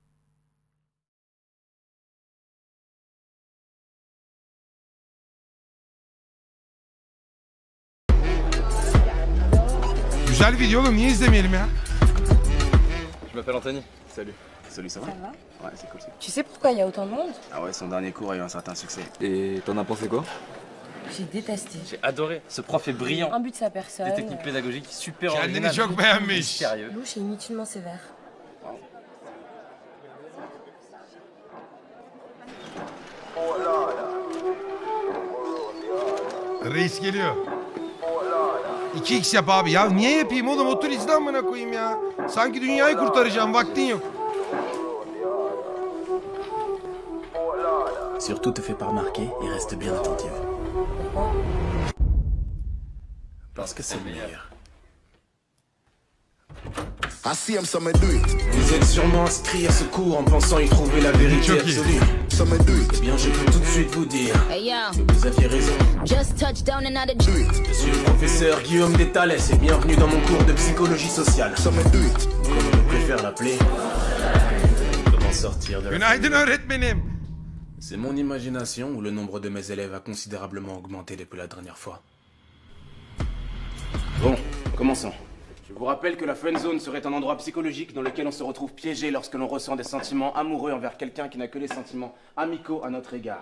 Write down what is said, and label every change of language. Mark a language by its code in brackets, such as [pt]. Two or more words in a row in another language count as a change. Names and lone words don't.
[tr] Güzel video oğlum. Niye izlemeyelim ya? [fr] Je m'appelle Anthony. Salut. Salut, ça va? Ça va? Ouais, c'est cool. Tu sais pourquoi il y a autant de monde? Ah ouais, son dernier cours a eu un certain succès. Et t'en as pensé quoi? J'ai détesté. J'ai adoré. Ce prof est brillant. Un but de sa personne. Des techniques pédagogiques super originales. [tr] Kendini çok beğenmiş. [fr] Sérieux. Louche et inutilement sévère. [tr] Reis geliyor. 2x yap abi. Ya niye yapayım oğlum? Otur izle amına koyayım ya. Sanki dünyayı kurtaracağım. Vaktin yok. [fr] Surtout te fais pas remarquer et reste bien attentive. Parce que c'est le meilleur. Vous êtes sûrement inscrit à ce cours en pensant y trouver la vérité absolue. Eh bien, je peux tout de suite vous dire que vous aviez raison. Je suis le professeur Guillaume Détales et bienvenue dans mon cours de psychologie sociale. Comme je préfère l'appeler, comment sortir de la... [tr] Günaydın öğretmenim. [fr] C'est mon imagination ou le nombre de mes élèves a considérablement augmenté depuis la dernière fois. Bon, commençons. Je vous rappelle que la friendzone serait un endroit psychologique dans lequel on se retrouve piégé lorsque l'on ressent des sentiments amoureux envers quelqu'un qui n'a que des sentiments amicaux à notre égard.